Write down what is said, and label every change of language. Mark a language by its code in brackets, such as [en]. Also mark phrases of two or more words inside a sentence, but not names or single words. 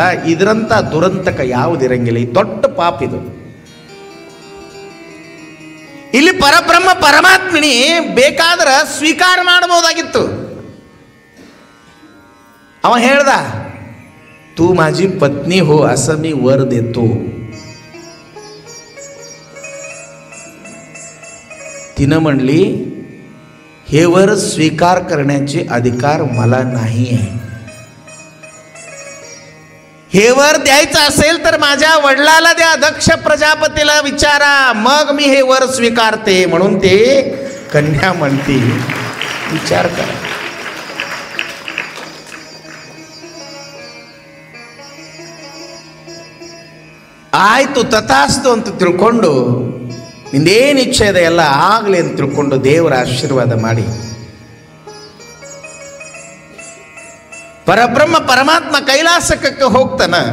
[kn] ಇದರಂಥ ದುರಂತಕ ಯಾವುದಿರಂಗಿಲ್ಲ. ಈ ದೊಡ್ಡ ಪಾಪ ಇದು. ಇಲ್ಲಿ ಪರಬ್ರಹ್ಮ ಪರಮಾತ್ಮನಿ ಬೇಕಾದ್ರೆ ಸ್ವೀಕಾರ ಮಾಡಬಹುದಾಗಿತ್ತು. ಅವ ಹೇಳ್ದ, [mr] तू माझी पत्नी हो असमी वर देतो. तिनं म्हणली, हे वर स्वीकार करण्याचे अधिकार मला नाही आहे. हे वर द्यायचं असेल तर माझ्या वडिलाला द्या, दक्ष प्रजापतीला विचारा, मग मी हे वर स्वीकारते. म्हणून ते कन्या म्हणते, विचार करा. [kn] ಆಯ್ತು ತಥಾಸ್ತು ಅಂತ ತಿಳ್ಕೊಂಡು, ನಿಂದೇನು ಇಚ್ಛೆ ಇದೆ ಎಲ್ಲ ಆಗಲಿ ಅಂತ ತಿಳ್ಕೊಂಡು ದೇವರ ಆಶೀರ್ವಾದ ಮಾಡಿ ಪರಬ್ರಹ್ಮ ಪರಮಾತ್ಮ ಕೈಲಾಸಕ್ಕೆ ಹೋಗ್ತಾನ.